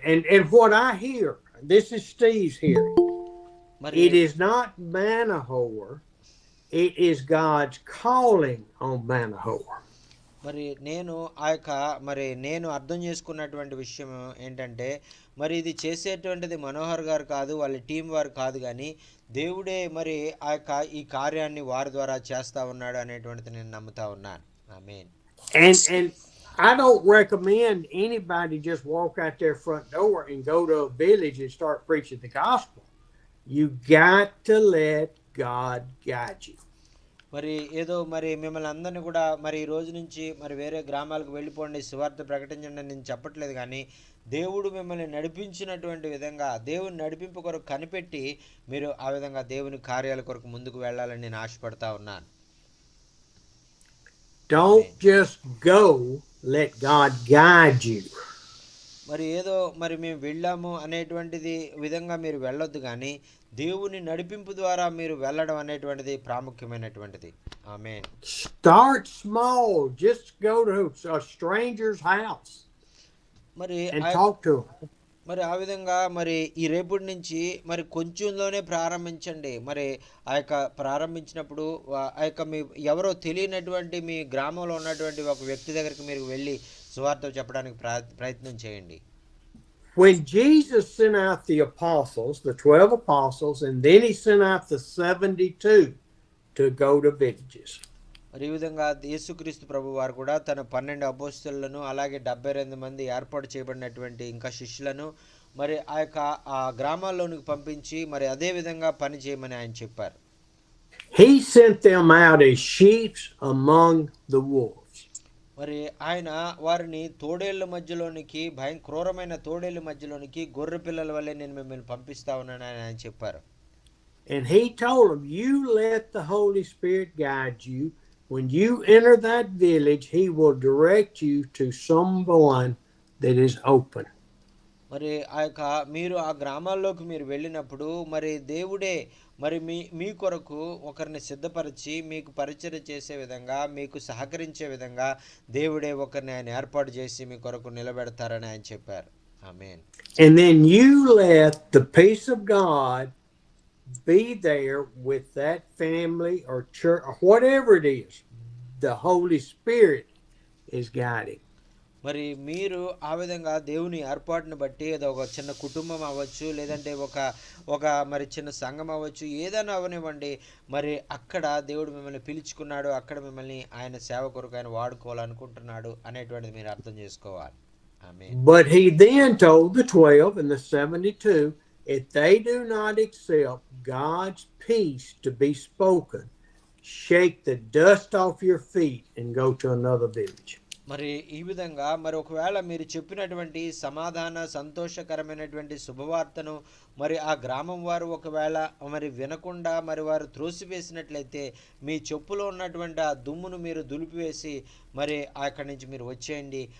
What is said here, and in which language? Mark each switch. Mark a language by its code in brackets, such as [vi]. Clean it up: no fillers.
[en] And what I hear, this is Steve's hearing. It is not Manohar, it is God's calling on Manohar. [te] మరి నేను అర్థం చేసుకున్నటువంటి విషయం ఏంటంటే, మరి ఇది చేసేటువంటిది మనోహర్ గారు కాదు, వాళ్ళ టీం వారు కాదు, కానీ దేవుడే మరి ఈ కార్యాన్ని వారి ద్వారా చేస్తా ఉన్నాడు అనేటువంటిది నేను నమ్ముతా ఉన్నాను. ఆమేన్. [en] And I don't recommend anybody just walk out their front door and go to a village and start preaching the gospel. You got to let God guide you. [te] మరి ఏదో మరి మిమ్మల్ని అందరినీ కూడా మరి ఈ రోజు నుంచి మరి వేరే గ్రామాలకు వెళ్ళిపోండి, సువార్త ప్రకటించండి నేను చెప్పట్లేదు, కానీ దేవుడు మిమ్మల్ని నడిపించినటువంటి విధంగా దేవుని నడిపింపు కొరకు కనిపెట్టి మీరు ఆ విధంగా దేవుని కార్యాల కొరకు ముందుకు వెళ్ళాలని నేను ఆశపడతా ఉన్నాను. [en] Don't just go, let God guide you. [te] మరి ఏదో మరి మేము వెళ్ళాము అనేటువంటిది విధంగా మీరు వెళ్ళొద్దు, కానీ దేవుని నడిపింపు ద్వారా మీరు వెళ్ళడం అనేటువంటిది ప్రాముఖ్యమైనటువంటిది. ఆమేన్. [en] Start small. Just go to a stranger's house [te] మరి [en] and talk to them. [te] మరి ఆ విధంగా మరి ఈ రేపటి నుంచి మరి కొంచెంలోనే ప్రారంభించండి. మరి ఆ యొక్క ప్రారంభించినప్పుడు ఆ యొక్క మీ ఎవరో తెలియనటువంటి మీ గ్రామంలో ఉన్నటువంటి ఒక వ్యక్తి దగ్గరికి మీరు వెళ్ళి సువార్త చెప్పడానికి ప్రయత్నం చేయండి. [en] When Jesus sent out the apostles, the 12 apostles, and then he sent out the 72 to go to villages. [te] మరి ఈ విధంగా యేసుక్రీస్తు ప్రభు వారు కూడా తన 12 అపోస్తలులను అలాగే 72 మంది ఏర్పాటు చేయబడినటువంటి ఇంకా శిష్యులను మరి ఆ గ్రామాల్లోనికి పంపించి మరి అదే విధంగా పని చేయమని ఆయన చెప్పారు. [en] He sent them out as sheep among the wolves. [te] మరి ఆయన వారిని తోడేళ్ల మధ్యలోనికి క్రూరమైన తోడేళ్ల మధ్యలోనికి గొర్రె పిల్లల వల్లే నేను మిమ్మల్ని పంపిస్తా ఉన్నాను అని ఆయన చెప్పారు. [en] And he told them, you let the Holy Spirit guide you. When you enter that village, he will direct you to someone that is open. [te] మరి మీరు ఆ గ్రామాల్లోకి మీరు వెళ్ళినప్పుడు మరి దేవుడే మరి మీ కొరకు ఒకరిని సిద్ధపరిచి మీకు పరిచర్య చేసే విధంగా మీకు సహకరించే విధంగా దేవుడే ఒకరిని ఆయన ఏర్పాటు చేసి మీ కొరకు నిలబెడతారని ఆయన చెప్పారు. ఆమేన్. [en] And then you let the peace of God be there with that family or church or whatever it is. The Holy Spirit is guiding. [te] మరి మీరు ఆ విధంగా దేవుని ఏర్పాటును బట్టి ఏదో ఒక చిన్న కుటుంబం అవ్వచ్చు, లేదంటే ఒక మరి చిన్న సంఘం అవ్వచ్చు, ఏదైనా అవనివ్వండి, మరి అక్కడ దేవుడు మిమ్మల్ని పిలుచుకున్నాడు, అక్కడ మిమ్మల్ని ఆయన సేవ కొరకు ఆయన వాడుకోవాలనుకుంటున్నాడు అనేటువంటిది మీరు అర్థం చేసుకోవాలి. ఆమేన్. [en] But he then told the 12 and the 72, if they do not accept God's peace to be spoken, shake the dust off your feet and go to another village. [te] మరి ఈ విధంగా మరి ఒకవేళ మీరు చెప్పినటువంటి సమాధాన సంతోషకరమైనటువంటి శుభవార్తను మరి ఆ గ్రామం వారు ఒకవేళ మరి వినకుండా మరి వారు త్రోసివేసినట్లయితే మీ చెప్పులో ఉన్నటువంటి ఆ దుమ్మును మీరు దులిపివేసి మరి అక్కడి నుంచి మీరు వచ్చేయండి.